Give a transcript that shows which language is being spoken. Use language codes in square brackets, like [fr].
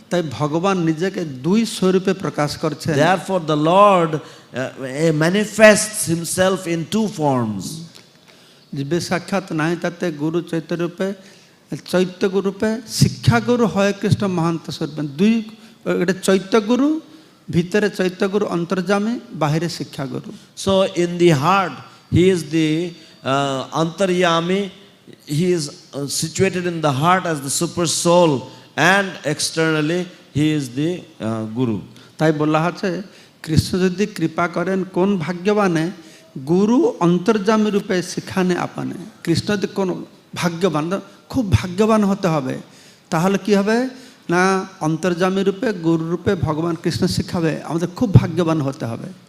[bn] তাই ভগবান নিজেকে দুই স্বরূপে প্রকাশ করছেন। [en] Therefore, the Lord manifests himself in two forms. [bn] জীবে সাক্ষাৎ নাই তাতে গুরু চৈত্য রূপে, চৈত্য গুরুপে, শিক্ষা গুরু হয় কৃষ্ণ মহান্ত স্বরূপে। দুই, এটা চৈত্য গুরু, ভিতরে চৈত্য গুরু অন্তর্যামী, বাহিরে শিক্ষা গুরু। [en] So in the heart, he is the antaryami. He is situated in the heart as the super soul, and externally he is the guru. [bn] তাই বলা আছে কৃষ্ণ যদি কৃপা করেন কোন ভাগ্যবানে, গুরু অন্তর্যামী রূপে শিখানে আপানে। কৃষ্ণ যদি কোন ভাগ্যবান, খুব ভাগ্যবান হতে হবে, তাহলে কি হবে না অন্তর্যামী রূপে গুরু রূপে ভগবান কৃষ্ণ শিখাবে, আমাদের খুব ভাগ্যবান হতে হবে।